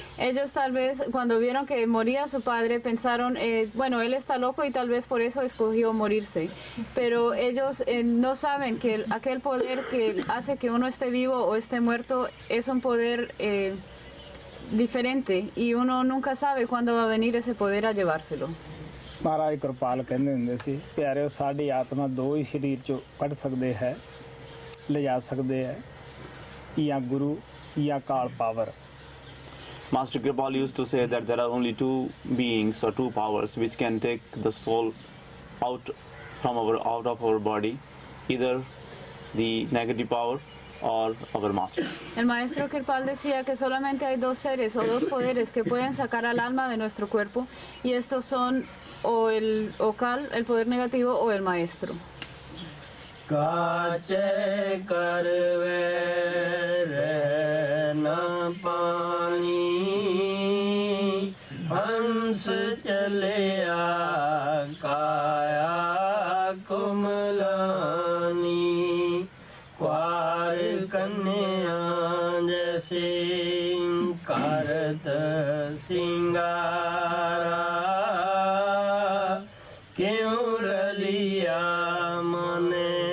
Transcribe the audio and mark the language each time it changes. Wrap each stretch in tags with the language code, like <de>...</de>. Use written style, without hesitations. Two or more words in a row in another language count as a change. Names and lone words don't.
<es>Ellos tal vez cuando vieron que moría su padre pensaron, bueno, él está loco y tal vez por eso escogió morirse. Pero ellos no saben que aquel poder que hace que uno esté vivo o esté muerto es un poder diferente y uno nunca sabe cuándo va a venir ese poder a llevárselo.</es> <pa>ਮਹਾਰਾਜ ਕਿਰਪਾਲ ਕਹਿੰਦੇ ਹੁੰਦੇ ਸੀ ਪਿਆਰਿਓ ਸਾਡੀ ਆਤਮਾ ਦੋ ਹੀ ਸਰੀਰ 'ਚੋਂ ਕੱਢ ਸਕਦੇ ਹੈ, ਲਿਜਾ ਸਕਦੇ ਹੈ, ਜਾਂ ਗੁਰੂ ਜਾਂ ਕਾਲ ਪਾਵਰ।</pa> <en>Master Kripal used to say that there are only two beings or two powers which can take the soul out of our body, either the negative power or our master.</en> <es>El maestro Kirpal decía que solamente hay dos seres o dos poderes que pueden sacar al alma de nuestro cuerpo, y estos son o el Kal, el poder negativo, o el maestro.</es> <pa>ਕਾਚੇ ਕਰਵੇ ਰਹਿਣਾ ਪਾਣੀ ਹੰਸ ਚਲਿਆ ਕਾਇਆ ਕੁਮਲਾਨੀ ਕੁਆਰ ਕੰਨਿਆ ਜੈਸੇ ਕਰਤ ਸਿੰਗਾਰਾ ਕਿਉ ਰਲਿਆ ਮਨੇ</pa>